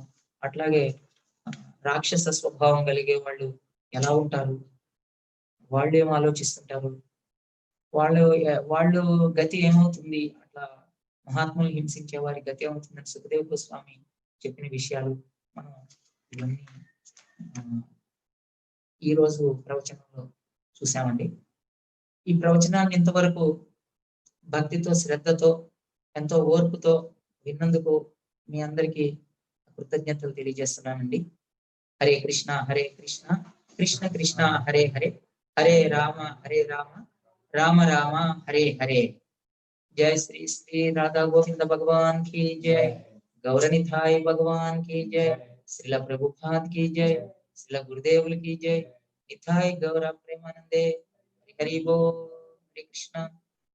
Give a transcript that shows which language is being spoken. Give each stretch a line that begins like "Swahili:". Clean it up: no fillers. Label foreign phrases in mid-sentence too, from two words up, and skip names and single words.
Telugu: అట్లాగే రాక్షస స్వభావం కలిగే వాళ్ళు ఎలా ఉంటారు, వాళ్ళు ఏం ఆలోచిస్తుంటారు, వాళ్ళు గతి ఏమవుతుంది, అట్లా మహాత్ములు హింసించే వారి గతి ఏమవుతుందని సుఖదేవ గోస్వామి చెప్పిన విషయాలు మనం ఇవన్నీ ఈ రోజు ప్రవచనంలో చూసామండి. ఈ ప్రవచనాన్ని ఇంతవరకు భక్తితో, శ్రద్ధతో, ఎంతో ఓర్పుతో విన్నందుకు మీ అందరికీ కృతజ్ఞతలు తెలియజేస్తున్నానండి.
Sanskrit: హరే కృష్ణ కృష్ణ కృష్ణ హరే హరే, హరే రామ రామ రామ హరే హరే.
Hindi: जय श्री श्री राधा गोविंद भगवान की जय, गौरनिधाय भगवान की जय, श्रील प्रभुपाद की जय, श्रील गुरुदेव की जय, निधाय गौर प्रेमानंदे, हरि बोल, हरे कृष्णा।